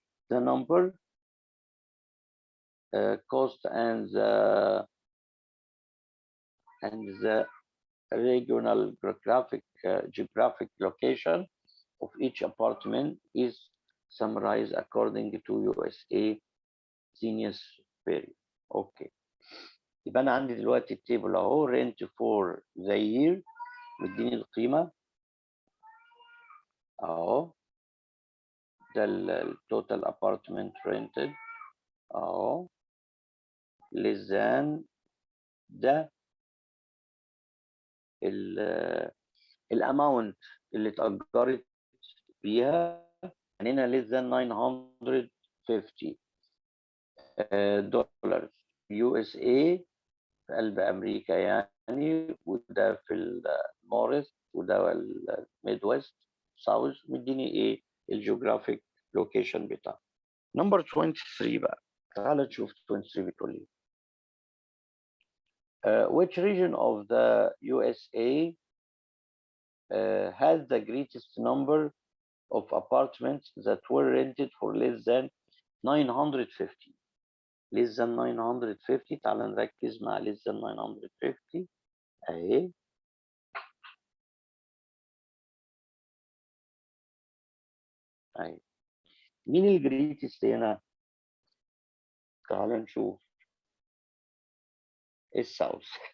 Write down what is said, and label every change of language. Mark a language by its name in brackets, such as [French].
[English] The number cost and the regional geographic location of each apartment is summarized according to USA Census Bureau. [Arabic] اوكي، يبقى انا عندي دلوقتي التيبل اهو [English] rent for the year، [Arabic] مديني القيمه اهو، ده التوتال ابارتمنت rented اهو، less than ده الاماونت اللي اتأجرت بيها، يعني هنا less than 950 دولار يو اس اي في قلب امريكا يعني، وده في النورث وده الميد ويست ساوث، مديني ايه الجيوغرافيك لوكيشن بتاعه. نمبر 23 بقى، تعال نشوف 23 بتقول لي [English] which region of the USA has the greatest number of apartments that were rented for less than 950. less than 950، [Arabic] تعال نركز مع [English] less than 950 اهي. [Arabic] اهي مين الجريتست هنا؟ تعال نشوف الساوث.